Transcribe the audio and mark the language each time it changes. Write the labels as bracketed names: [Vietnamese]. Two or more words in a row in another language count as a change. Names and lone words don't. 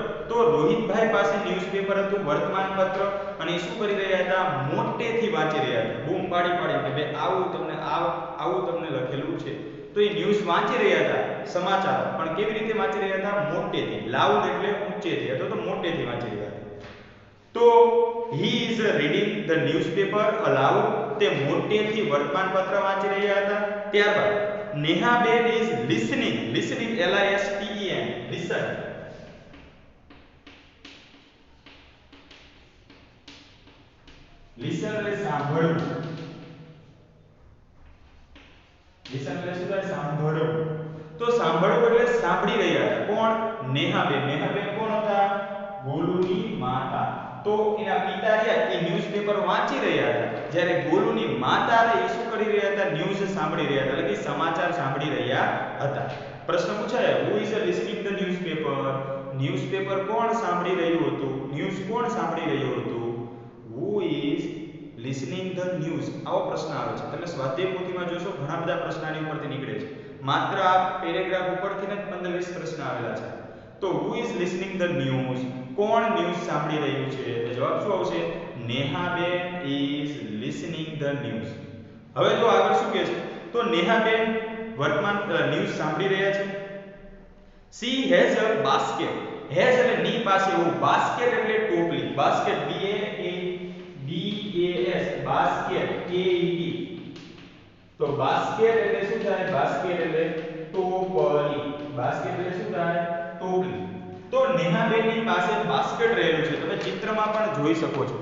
[Gujarati] તો રોહિતભાઈ પાસે ન્યૂઝપેપર હતું, વર્તમાન પત્ર, અને એ શું કરી રહ્યા હતા? મોટેથી વાંચી રહ્યા હતા. બૂમ પાડી કે ભાઈ આવું તમને લખેલું છે. તો એ ન્યૂઝ વાંચી રહ્યા હતા, સમાચાર, પણ કેવી રીતે વાંચી રહ્યા હતા? મોટેથી. લાઉડ એટલે ઊંચેથી અથવા તો મોટેથી વાંચી રહ્યા હતા. [English] તો he is reading the newspaper aloud. [Gujarati] તે મોટેથી વર્તમાન પત્ર વાંચી રહ્યા હતા. ત્યારબાદ નેહાબેન [English] is listening. Listening L I S T E N. listen. [Gujarati] લિસન એટલે સાંભળવું. લિસન એટલે શું થાય? સાંભળવું. તો સાંભળવું એટલે સાંભળી રહ્યા હતા. કોણ? નેહાબેન. નેહાબેન કોણ હતા? ગોલુની માતા. તો એના પિતા રહ્યા એ ન્યૂઝપેપર વાંચી રહ્યા હતા, જ્યારે ગોલુની માતા એ શું કરી રહ્યા હતા? ન્યૂઝ સાંભળી રહ્યા હતા, એટલે કે સમાચાર સાંભળી રહ્યા હતા. પ્રશ્ન પૂછાય, [English] who is listening the newspaper? [Gujarati] ન્યૂઝપેપર કોણ સાંભળી રહ્યું હતું? ન્યૂઝ કોણ સાંભળી રહ્યું હતું? [English] Who is listening the news? [Gujarati] આવો પ્રશ્ન આવે છે. તમે સ્વાધ્યાય પોથીમાં જોશો ઘણા બધા પ્રશ્ન આની ઉપરથી નીકળે છે. માત્ર આ પેરેગ્રાફ ઉપરથી જ 15-20 પ્રશ્ન આવેલા છે. [English] તો who is listening the news? [Gujarati] કોણ ન્યૂઝ સાંભળી રહ્યું છે? તો જવાબ શું આવશે? નેહાબેન [English] is listening the news. [Gujarati] હવે જો આગળ શું કહે છે? તો નેહાબેન વર્તમાન ન્યૂઝ સાંભળી રહ્યા છે. [English] She has a basket. [Gujarati] હેઝ એટલે ની પાસે હોવું, બાસ્કેટ એટલે ટોપલી, બાસ્કેટ બાસ્કેટ તો બાસ્કેટ એટલે શું થાય? બાસ્કેટ એટલે ટોપલી, બાસ્કેટ એટલે શું થાય? ટોપલી. તો નેહાબેનની પાસે બાસ્કેટ રહેલું છે, તમે ચિત્રમાં પણ જોઈ શકો છો.